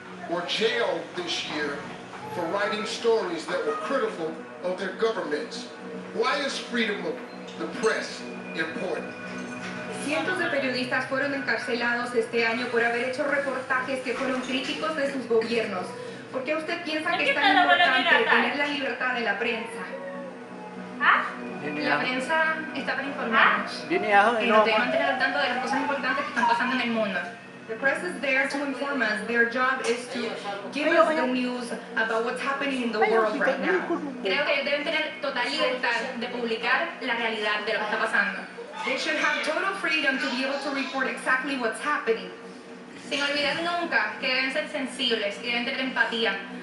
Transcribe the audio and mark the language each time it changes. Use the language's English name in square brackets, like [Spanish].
[English] were jailed this year for writing stories that were critical of their governments. Why is freedom of the press important? [Spanish] Cientos de periodistas fueron encarcelados este año por haber hecho reportajes que fueron críticos de sus gobiernos. ¿Por qué usted piensa que es tan importante tener la libertad de la prensa? La prensa está para informarnos y nos debe mantener al tanto de las cosas importantes que están pasando en el mundo. [English] The press is there to inform us. Their job is to give us the news about what's happening in the world right now. [Spanish] Creo que deben tener total libertad de publicar la realidad de lo que está pasando. [English] They should have total freedom to be able to report exactly what's happening. [Spanish] Sin olvidar nunca que deben ser sensibles y deben tener empatía.